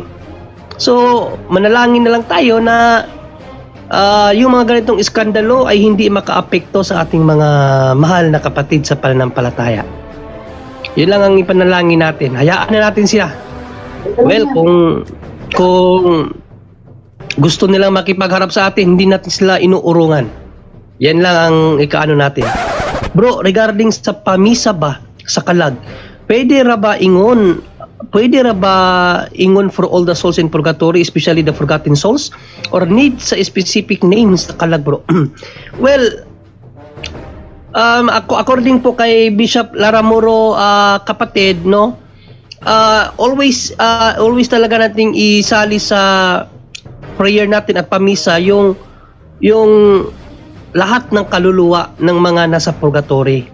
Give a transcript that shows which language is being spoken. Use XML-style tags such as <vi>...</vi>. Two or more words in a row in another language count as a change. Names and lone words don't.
<tl>So, manalangin na lang tayo na yung mga ganitong iskandalo ay hindi makaapekto sa ating mga mahal na kapatid sa pananampalataya. Yun lang ang ipanalangin natin. Hayaan na natin sila. Well, kung gusto nilang makipagharap sa atin, hindi natin sila inuurungan. Yan lang ang ikaano natin.</tl> <ceb>Bro, regarding sa pamisa ba sa kalag, pwede ra ba ingon</ceb> <en>for all the souls in purgatory, especially the forgotten souls,</en> <ceb>or need sa</ceb> <en>specific names</en> <ceb>sa kalag, bro?</ceb> <tl>Well, according po kay Bishop Laramuro, kapatid, no, always talaga nating isali sa prayer natin at pamisa yung lahat ng kaluluwa ng mga nasa purgatory.</tl>